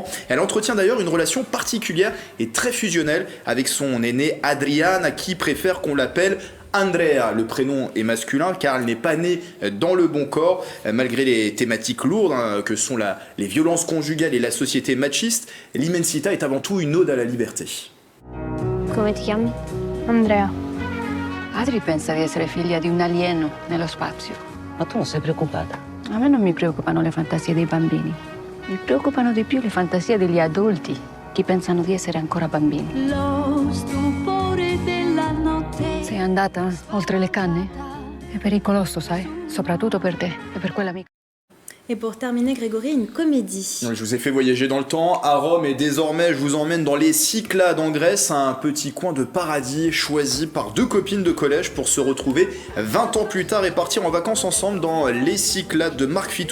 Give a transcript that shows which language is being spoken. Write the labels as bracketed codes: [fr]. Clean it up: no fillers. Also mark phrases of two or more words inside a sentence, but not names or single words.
[fr] Elle entretient d'ailleurs une relation particulière et très fusionnelle avec son aînée Adriana, qui préfère qu'on l'appelle Andrea. Le prénom est masculin car elle n'est pas née dans le bon corps. Malgré les thématiques lourdes que sont les violences conjugales et la société machiste, L'Immensità est avant tout une ode à la liberté. [it] Come ti chiami? Andrea. Adri pensa di essere figlia di un alieno nello spazio. Ma tu non sei preoccupata? A me non mi preoccupano le fantasie dei bambini. Mi preoccupano di più le fantasie degli adulti che pensano di essere ancora bambini. Lo stupore della notte. Sei andata oltre le canne? È pericoloso, sai? Soprattutto per te e per quell'amica. [fr] Et pour terminer, Grégory, une comédie. Je vous ai fait voyager dans le temps, à Rome, et désormais je vous emmène dans les Cyclades en Grèce, un petit coin de paradis choisi par 2 copines de collège pour se retrouver 20 ans plus tard et partir en vacances ensemble dans les Cyclades de Marc Fitoussi.